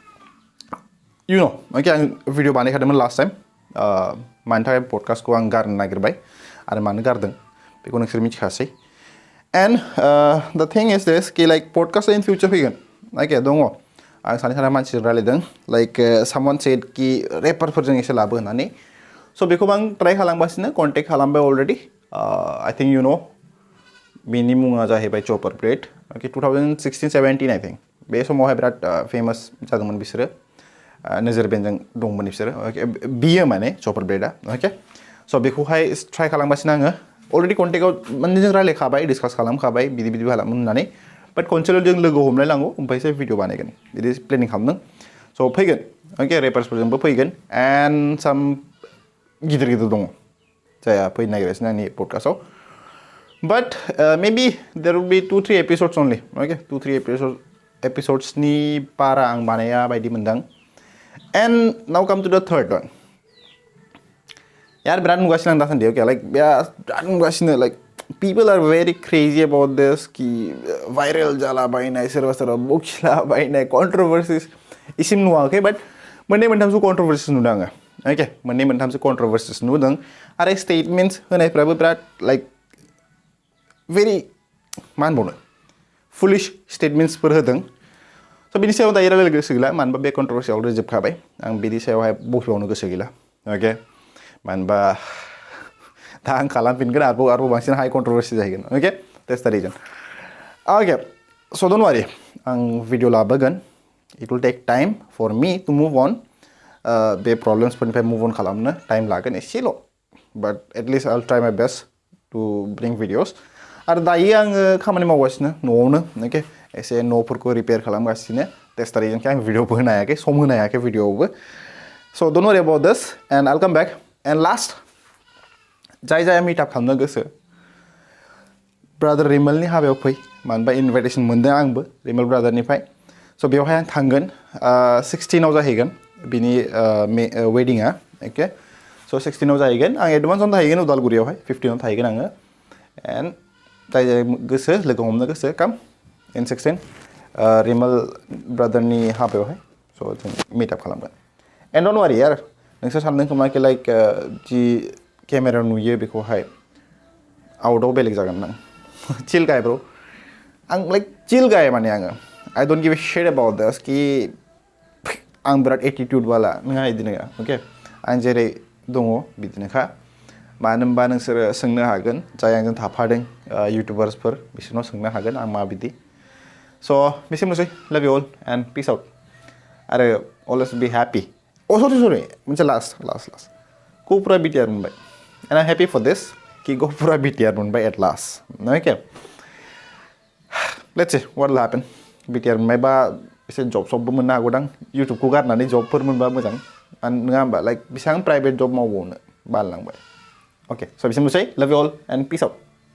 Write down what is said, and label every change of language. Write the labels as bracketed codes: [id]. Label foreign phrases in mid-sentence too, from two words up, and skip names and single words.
[en] you know okay [brx] आं भिडिअ बानायखादोंमोन [en] last time [brx] मानि थाखाय पडकास्टखौ आं गारनो नागिरबाय आरो मानो गारदों बेखौ नोंसोर मिथिखासै [en] and the thing is this [brx] कि लाइक पडकास्टआ [en] in future [brx] फैगोन ओके दङ आं सानै मानसिजों रायलायदों [en] like someone said [brx] कि रेपारफोरजों एसे लाबो होननानै स' बेखौबो आं ट्राइ खालामगासिनो कन्टेक्ट खालामबाय अलरेडि [en] I think you know [brx] बेनि मुङा जाहैबाय चपार ब्रेड ओके 2016-17 [en] I think [brx] बे समावहाय बिराद फेमास जादोंमोन बिसोरो नोजोर बेनजों दंमोन बिसोरो ओके बियो माने चपार ब्रेडआ ओके स' बेखौहाय ट्राइ खालामगासिनो आङो अलरेडि कन्टेक्टआव माने रायलायखाबाय डिसकास खालामखाबाय बिदि खालामो होननानै बाट खनसेल' जों लोगो हमलायनांगौ ओमफ्रायसो भिडिअ बानायगोन बिदि प्लेनिं खालामदों स' फैगोन ओके रेपार्सफोरजोंबो फैगोन [en] and some [brx] गिदिर दङ जाया फैनो नागिरगासिनो आंनि पडकास्टआव [en] but maybe there will be 2-3 episodes only okay 2-3 [brx] एपिसोड्सनि बारा आं बानाया बायदि मोनदां [en] and now come to the third one [brx] यार बिराद नुगासिनो आं दासान्दि ओके लाइक बिराद नुगासिनो लाइक [en] people are very crazy about this [brx] कि भाइरेल जालाबायनाय सोरबा बखिलाबायनाय कन्ट्रोभर्सिस इसिम नुवाखै बाट मोननै मोनथामसो कन्ट्रोभर्सिस नुदों आङो ओके मोननै मोनथामसो कन्ट्रोभर्सिस नुदों आरो स्टेटमेन्ट्स होनायफ्राबो बिराद [en] like very [brx] मा होनबावनो फुलिश स्टेटमेन्ट्सफोर होदों स' बिनि सायाव दायो रायलायनो गोसो गैला मानो होनबा बे कन्ट्रोभर्सियाव जोबखाबाय आं बिनि सायावहाय बखिबावनो गोसो गैला ओके मानो होनबा दा आं खालामफिनगोन आरोबाव बांसिन [en] high controversy [brx] जाहैगोन ओके [en] that's the reason okay [brx] स' [en] don't worry [brx] आं भिडिअ लाबोगोन [en] it will take time for me to move on [brx] बे प्रब्लेम्सफोरनिफ्राय मुभ अन खालामनो टाइम लागोन एसेल' [en] but at least I will try my best to bring videos [brx] आरो दायो आङो खामानि मावगासिनो न'आवनो ओके एसे न'फोरखौ रिपेयार खालामगासिनो द्याट्स [en] the reason [brx] कि आं भिडिअबो होनो हायाखै सम होनो हायाखै भिडिअआवबो स' [en] don't worry about this and I'll come back and last [brx] जाय मिटआप खालामनो गोसो ब्रादार रिमलनि हाबायाव फै मानो होनबा इनभाइटेसन मोनदों आंबो रिमल ब्रादारनिफ्राय स' बेवहाय आं थांगोन 16आव जाहैगोन बिनि वेडिङा ओके स' 16आव जाहैगोन आं एडभान्सआवनो थाहैगोन उदालगुरियावहाय 15आव थाहैगोन आङो एन्ड जाय गोसो लोगो हमनो गोसो [en] come in 16 [brx] रिमल ब्रादारनि हाबायावहाय स' जों मिटआप खालामगोन [en] and don't worry [brx] यार नोंसोर सानदों खोमा कि लाइक जि केमेरा नुयो बेखौहाय आउटआव बेलेग जागोन नों [en] chill guy bro' [brx] आं [en] like chill guy [brx] माने आङो [en] I don't give a shit about this [brx] कि आं बिराद एटिटिउड वाला नङा बिदि नङा ओके आं जेरै दङ बिदिनोखा मानो होनबा नोंसोरो सोंनो हागोन जाय आंजों थाफादों इउटुबार्सफोर बिसोरनाव सोंनो हागोन आं माबायदि So बेसिमनोसै [en] love you all and peace out [brx] आरो [en] always be happy oh sorry [brx] मोनसे last को पुरा BTR मोनबाय [en] and I'm happy for this [brx] कि को पुरा BTR मोनबाय [en] at last okay let's see what will happen [brx] BTR मोनबाय बा एसे जब सबबो मोननो हागौदां YouTube खौ गारनानै जबफोर मोनबा मोजां नङा होमबा लाइक बेसेबां प्राइभेट जब मावबावनो बालांबाय [en] okay so [brx] बेसिमनोसै [en] love you all and peace out